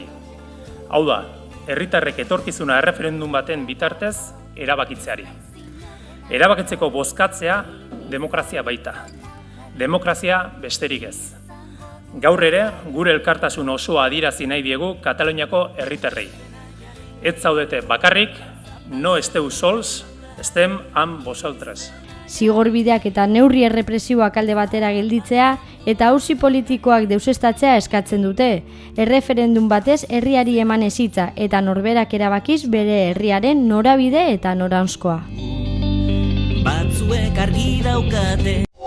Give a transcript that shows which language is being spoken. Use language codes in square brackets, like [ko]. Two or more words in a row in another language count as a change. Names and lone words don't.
[eu] Hau da, herritarrek etorkizuna erreferendum baten bitartez erabakitzeari. Erabakitzeko bozkatzea demokrazia baita. Demokrazia besterik ez. Gaur ere, gure elkartasun osoa adierazi nahi diegu Kataluniako herritarrei. Ez zaudete bakarrik, [ca] no esteu sols, estem amb vosaltres. [eu] Zigorbideak eta neurri errepresiboak alde batera gelditzea eta auzi politikoak deusestatzea eskatzen dute. Erreferendum batez herriari eman ezitza eta norberak erabakiz bere herriaren norabide eta noranzkoa. Batzuek argi daukate.